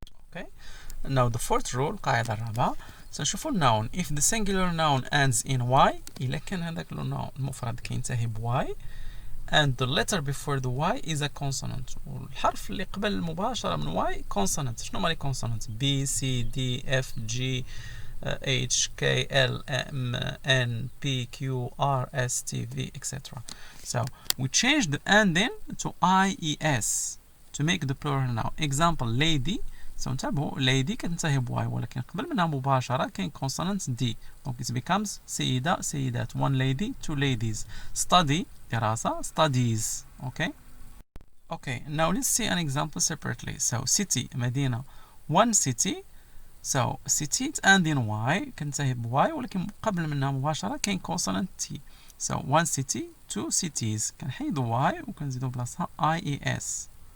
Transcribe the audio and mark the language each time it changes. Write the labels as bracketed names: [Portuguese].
[English] okay now the fourth rule [Arabic] القاعدة الرابعة سنشوفوا النون [English] if the singular noun ends in y [Arabic] إلا كان هذاك المفرد كينتهي ب y [English] and the letter before the y is a consonant. [Arabic] والحرف اللي قبل مباشرة من y consonant. شنو هما لي consonant؟ B C D F G H K L M N P Q R S T V etc. [English] So we change the ending to IES to make the plural noun. Example lady. [Arabic] So انتبهوا lady كتنتهي ب y ولكن قبل منها مباشرة كاين consonant D. [English] Donc it becomes [Arabic] سيدة سيدات. [English] One lady, two ladies. Study دراسة studies. Okay. Okay. Now let's see an example separately. So city مدينة. One city. So city ending y [Arabic] كتنتهي ب y ولكن قبل منها مباشرة كاين consonant T. [English] So one city, two cities. [Arabic] كنحيدو y وكنزيدو بلاصها IES.